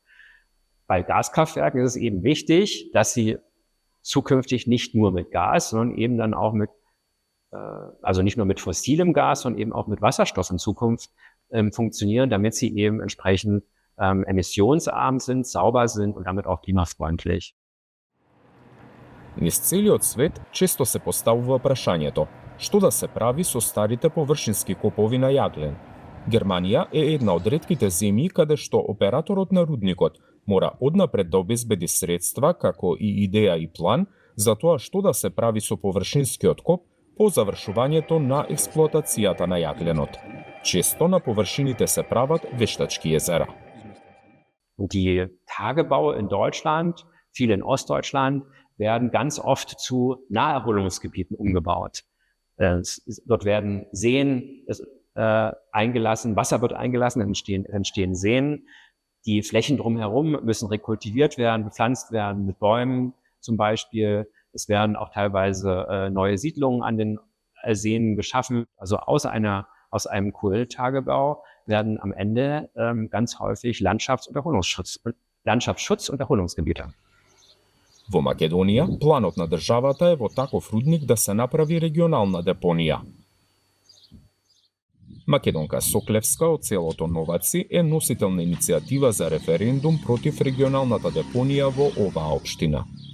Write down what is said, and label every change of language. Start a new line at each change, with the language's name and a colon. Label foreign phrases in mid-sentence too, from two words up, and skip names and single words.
German: Bei Gaskraftwerken ist es eben wichtig, dass sie zukünftig nicht nur mit Gas, sondern eben dann auch also nicht nur mit fossilem Gas, sondern eben auch mit Wasserstoff in Zukunft funktionieren, damit sie eben entsprechend emissionsarm sind, sauber sind und damit auch klimafreundlich.
Macedonian: Низ целиот свет често се поставува прашањето: што да се прави со старите површински копови на јаглен? Германија е една од ретките земји каде што операторот на рудникот мора однапред да обезбеди средства, како и идеја и план за тоа што да се прави со површинскиот коп по завршувањето на експлоатацијата на јагленот. Често на површините се прават вештачки езера.
German: Die Tagebaue in Deutschland, viele in Ostdeutschland, werden ganz oft zu Naherholungsgebieten umgebaut. Dort werden Seen eingelassen, Wasser wird eingelassen, entstehen Seen. Die Flächen drumherum müssen rekultiviert werden, bepflanzt werden mit Bäumen zum Beispiel. Es werden auch teilweise neue Siedlungen an den Seen geschaffen. Also aus einem Kohletagebau werden am Ende ganz häufig Landschaftsschutz und Erholungsgebiete.
Macedonian: Во Македонија, планот на државата е во таков рудник да се направи регионална депонија. Македонка Соклевска од селото Новаци е носител на иницијатива за референдум против регионалната депонија во оваа општина.